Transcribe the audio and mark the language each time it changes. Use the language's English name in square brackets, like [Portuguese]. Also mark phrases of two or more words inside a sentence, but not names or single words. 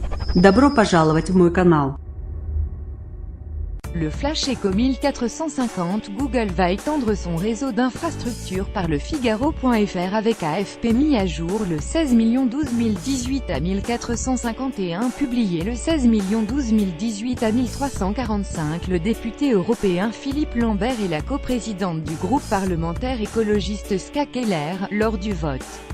[Russian] Добро пожаловать в мой канал. [French] Le Flash Eco 1450, Google va étendre son réseau d'infrastructures par le Figaro.fr avec AFP mis à jour le 16 12 018 à 1451 publié le 16 12 018 à 1345. Le député européen Philippe Lambert et la coprésidente du groupe parlementaire écologiste Ska Keller, lors du vote.